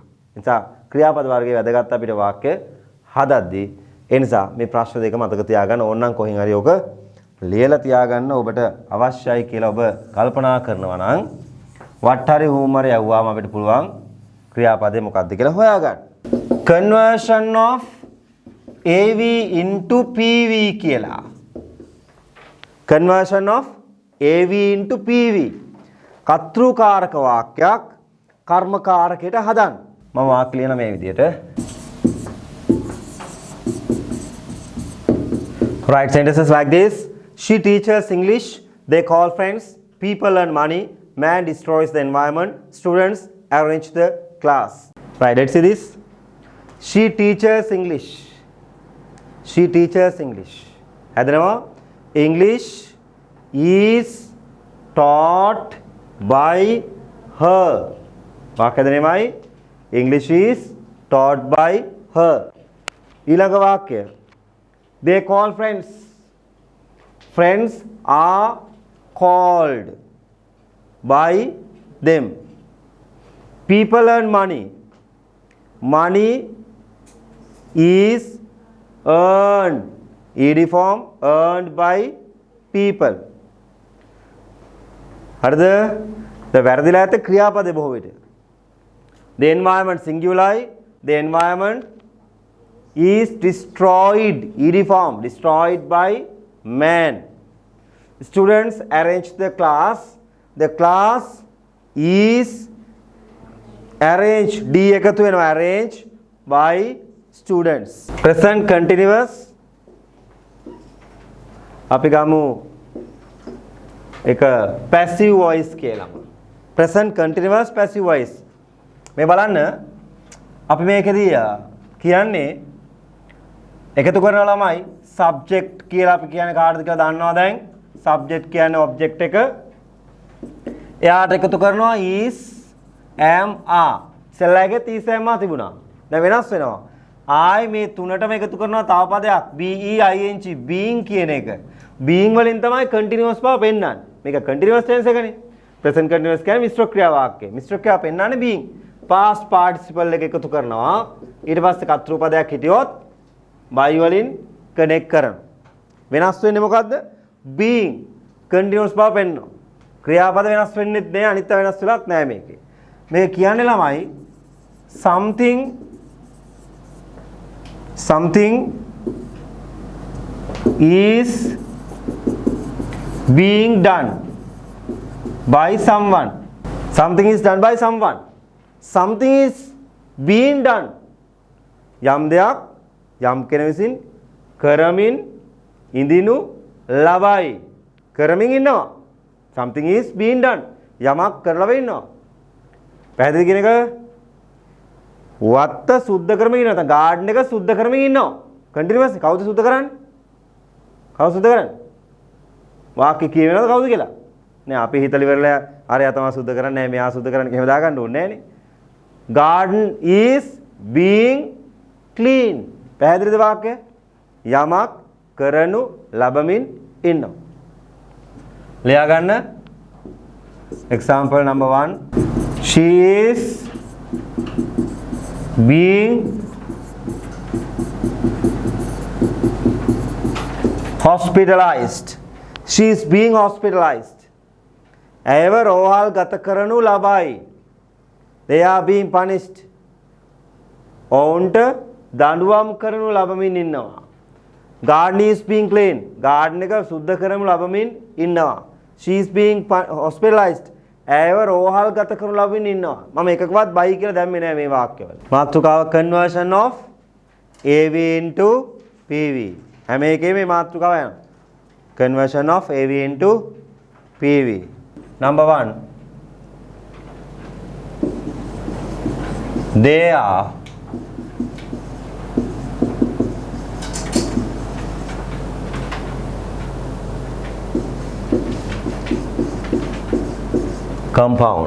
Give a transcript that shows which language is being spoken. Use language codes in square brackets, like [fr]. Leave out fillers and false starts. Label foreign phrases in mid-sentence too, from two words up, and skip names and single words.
[si] ඒ නිසා ක්‍රියාපද වර්ගයේ වැදගත් අපිට වාක්‍ය හදද්දී ඒ නිසා මේ ප්‍රශ්න දෙක මතක තියාගන්න ඕනනම් කොහෙන් හරි ඔක ලියලා තියාගන්න ඔබට අවශ්‍යයි කියලා ඔබ කල්පනා කරනවා නම් වට හරි හුම් හරි යවුවාම අපිට පුළුවන් ක්‍රියාපදේ මොකක්ද කියලා හොයාගන්න. [en] Conversion of AV into PV කියලා. Conversion of AV into PV. [si] කර්තෘකාරක වාක්‍යයක් කර්මකාරකයට හදන්න. මම වාක්‍ය ලියන මේ විදිහට. [en] Write sentences like this. She teaches English. They call friends. People earn money. Man destroys the environment. Students arrange the class. Right, let's see this. She teaches English. She teaches English. හදනවා. English is taught by her. [si] වාක්‍ය දෙනෙමයි. [en] English is taught by her. [si] ඊළඟ වාක්‍ය. [en] They call friends. Friends are called by them. People earn money. Money is earned. ED form earned by people. [si] හරිද? දැන් වැරදිලා ඇත ක්‍රියාපදේ බොහෝ විට. [en] The environment singular. The environment is destroyed. ED form destroyed by man. Students arrange the class. The class is arranged. D [si] එකතු වෙනවා [en] arranged by students. Present continuous. [si] අපි ගමු එක [en] passive voice [si] කියලා. [en] Present continuous passive voice. [si] මේ බලන්න අපි මේකෙදී කියන්නේ එකතු කරන ළමයි subject කියලා අපි කියන්නේ කාටද කියලා දන්නවා දැන්. subject කියන්නේ object එක. එයාට එකතු කරනවා [en] is am are. [si] ඉස්සෙල්ලාගේ [en] is am are [si] තිබුණා. දැන් වෙනස් වෙනවා. ආයි මේ තුනටම එකතු කරනවා තව පදයක් [en] be ing being [si] කියන එක. being වලින් තමයි continuous බව පෙන්වන්නේ. මේක [en] continuous tense [si] එකනේ. [en] present continuous [si] කියන්නේ මිශ්‍ර ක්‍රියා වාක්‍යය. මිශ්‍ර ක්‍රියාව පෙන්වන්නේ being. [en] past participle [si] එක එකතු කරනවා. ඊට පස්සේ කර්තෘ පදයක් හිටියොත් by වලින් connect කරනවා. වෙනස් වෙන්නේ මොකද්ද? [en] being continuous [si] බව පෙන්වනවා. ක්‍රියාපද වෙනස් වෙන්නේ නැහැ. අනිත් වෙනස් වෙලක් නැහැ මේකේ. මේක කියන්නේ ළමයි [en] something is being done by someone. Something is done by someone. Something is being done. [si] යම් දෙයක් යම් කෙනෙක් විසින් කරමින් ඉඳිනු ලබයි. කරමින් ඉන්නවා. [en] Something is being done. [si] යමක් කරලා ඉන්නවා. පැහැදිලි කියන එක වත්ත සුද්ධ කරමින් ඉන්නවා. නැත්නම් ගාඩන් එක සුද්ධ කරමින් ඉන්නවා. කන්ටිනියස් කවුද සුද්ධ කරන්නේ? කවුද සුද්ධ කරන්නේ? වාක්‍ය කියවෙනවද කවුද කියලා? නෑ අපි හිතලා ඉවරලා අරයා තමයි සුද්ධ කරන්නේ නෑ මෙයා සුද්ධ කරන්නේ එහෙම දාගන්න ඕනේ නෑනේ. [en] Garden is being clean. [si] පැහැදිලිද වාක්‍ය? යමක් කරනු ලබමින් ඉන්නවා. ලියා ගන්න. [en] Example number 1. She is being hospitalized. She is being hospitalized. [si] ඇයව රෝහල් ගත කරනු ලබයි. [en] They are being punished. [si] ඔවුන්ට දඬුවම් කරනු ලබමින් ඉන්නවා. [en] Garden is being clean. [si] Garden එක සුද්ධ කරනු ලබමින් ඉන්නවා. [en] She is being hospitalized. [si] ඇයව රෝහල් ගත කරනු ලබමින් ඉන්නවා. මම එකකවත් බයි කියලා දැම්මේ නෑ මේ වාක්‍යවල. මාතෘකාව [en] conversion of AV into PV. [si] හැම එකේම මේ මාතෘකාව යනවා. [en] Conversion of AV into PV. Number 1. They are compound.